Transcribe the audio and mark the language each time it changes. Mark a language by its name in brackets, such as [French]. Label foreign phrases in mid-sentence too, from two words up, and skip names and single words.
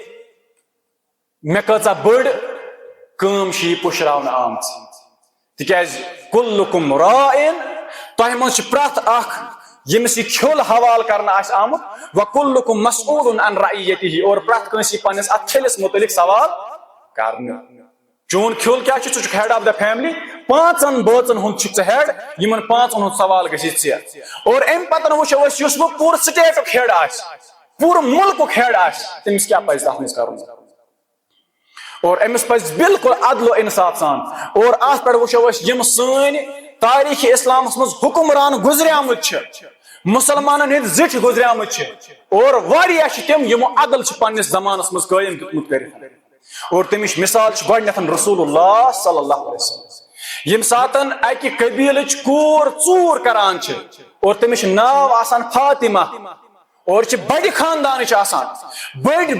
[Kashmiri] مےٚ کۭژاہ بٔڑ کٲم چھِ یہِ پُشراونہٕ آمٕژ تِکیٛازِ [Arabic] کُلُکُم راعٍن [Kashmiri] تۄہہِ منٛز چھُ پرٛٮ۪تھ اکھ ییٚمِس یہِ کھیوٚل حوالہٕ کرنہٕ آسہِ آمُت [Arabic] وَکُلُکُم مسئوٗلٌ عن رعیتِہ [Kashmiri] اور پرٛٮ۪تھ کٲنٛسہِ یی پننِس اتھ کھیٚلِس مُتعلق سوال کرنہٕ چون کھیوٚل کیٛاہ چھُ ژٕ چھُکھ [English] head of the family [Kashmiri] پانٛژن بٲژن ہُنٛد چھُکھ ژٕ ہیڈ یِمن پانٛژن ہُنٛد سوال گژھِ ژےٚ اور امہِ پتن وٕچھو أسۍ یُس وۄنۍ پوٗرٕ سٹیٹُک ہیڈ آسہِ پوٗرٕ مُلکُک ہیڈ آسہِ تٔمِس کیٛاہ پزِ تتھ منٛز کرُن اور أمِس پزِ بالکل عدل و انصاف سان اور اتھ پٮ۪ٹھ وٕچھو أسۍ یِم سٲنۍ تٲریٖخِ اسلامس منٛز حُکمران گُزریمٕتۍ چھِ مسلمانن ہٕنٛدۍ زِٹھۍ گُزریمٕتۍ چھِ اور واریاہ چھِ تِم یِمو عدل چھِ پننِس زمانس منٛز قٲیِم دیُتمُت کٔرِتھ اور تمِچ مثال چھِ گۄڈٕنیتھ [Arabic] رسول اللہ صلی اللہ علیہ وسلم [Kashmiri] ییٚمہِ ساتن اکہِ قبیٖلٕچ کوٗر ژوٗر کران چھِ اور تٔمِس چھُ ناو آسان فاطمہ اور چھِ بڑِ خاندانٕچ آسان بٔڑۍ